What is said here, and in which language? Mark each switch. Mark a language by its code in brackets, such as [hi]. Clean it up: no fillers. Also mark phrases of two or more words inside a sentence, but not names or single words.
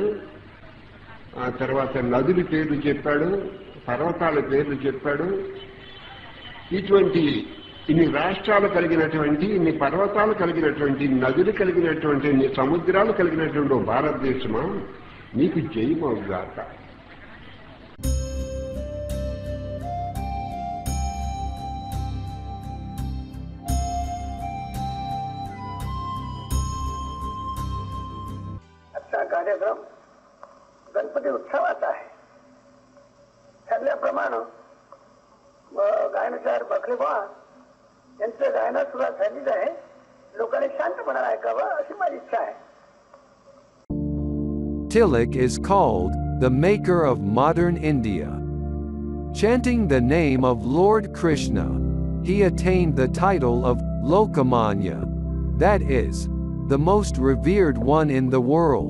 [te] ఆ తర్వాత నదుల పేర్లు చెప్పాడు, పర్వతాల పేర్లు చెప్పాడు. ఇన్ని రాష్ట్రాలు కలిగినటువంటి, ఇన్ని పర్వతాలు కలిగినటువంటి, నదులు కలిగినటువంటి, ఇన్ని సముద్రాలు కలిగినటువంటి భారతదేశమా, నీకు జయమవుగాక. [mr] अच्छा कार्यक्रम गणपती उत्सवाचा आहे. ठरल्याप्रमाणे गायनकार बखलेबा यांचं गायनं सुरुवात झालीच आहे. लोकांनी शांतपणे ऐकावं अशी माझी इच्छा आहे. [en] Tilak is called the maker of modern India. Chanting the name of Lord Krishna, he attained the title of Lokamanya, that is, the most revered one in the world.